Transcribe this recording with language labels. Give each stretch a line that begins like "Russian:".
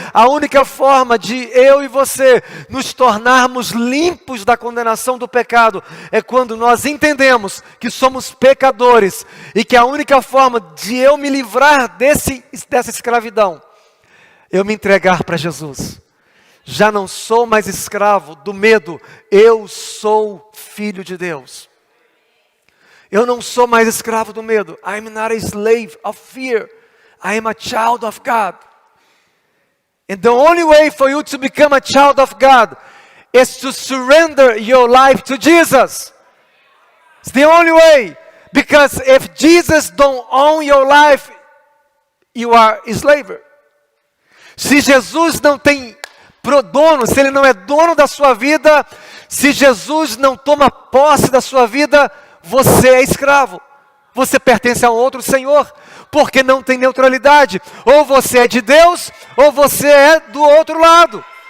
Portuguese: A única forma de eu e você nos tornarmos limpos da condenação do pecado é quando nós entendemos que somos pecadores e que a única forma de eu me livrar dessa escravidão, eu me entregar para Jesus. Já não sou mais escravo do medo, eu sou filho de Deus. Eu não sou mais escravo do medo.
English: I am not a slave of fear. I am a child of God. And the only way for you to become a child of God is to surrender your life to Jesus. It's the only way. Because if Jesus don't own your life, you are a slave.
Portuguese: Se Jesus não tem dono, se Ele não é dono da sua vida, se Jesus não toma posse da sua vida, você é escravo. Você pertence a um outro Senhor, porque não tem neutralidade. Ou você é de Deus, ou você é do outro lado.